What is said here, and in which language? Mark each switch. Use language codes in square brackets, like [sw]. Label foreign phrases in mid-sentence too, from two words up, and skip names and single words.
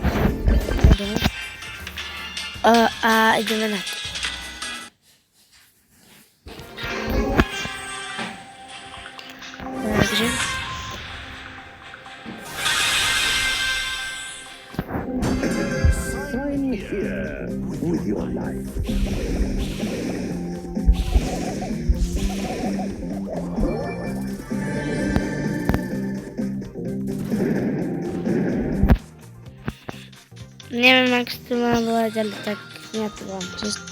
[sk] A ideme na to. Takže [en] with your life. [sk] Neviem, ak to má volať, ale tak ja to volám čisto.